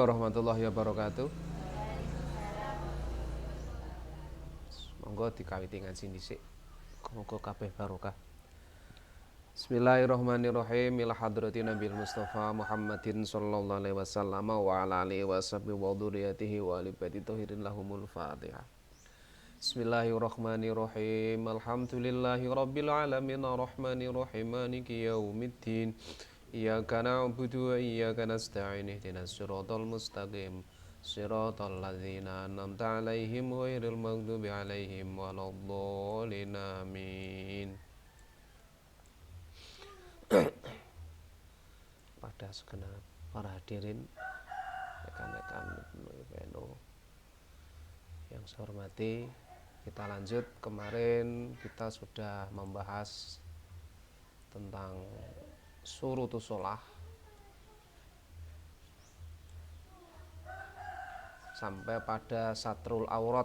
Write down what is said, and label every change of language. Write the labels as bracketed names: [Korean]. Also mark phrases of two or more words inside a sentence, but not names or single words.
[Arabic] ورحمة الله وبركاته. [Javanese] Monggo dikawiti ngaji dhisik. Muga kabeh barokah. [Arabic] بسم الله الرحمن الرحيم. إلى حضرة النبي المصطفى محمد صلى الله عليه وسلم وعلى آله وصحبه وذريته وآل بيته الطاهرين لهم الفاتحة. بسم الله الرحمن الرحيم. الحمد لله رب العالمين الرحمن الرحيم مالك يوم الدين. إياك نعبد وإياك نستعين اهدنا الصراط المستقيم صراط الذين أنعمت عليهم غير المغضوب عليهم ولا الضالين آمين. [Indonesian] Pada segenap para hadirin, rekan-rekan PNU yang saya hormati, kita lanjut. Kemarin kita sudah membahas tentang [Arabic] شروط الصلاة [Indonesian] sampai pada [Arabic] ستر العورة.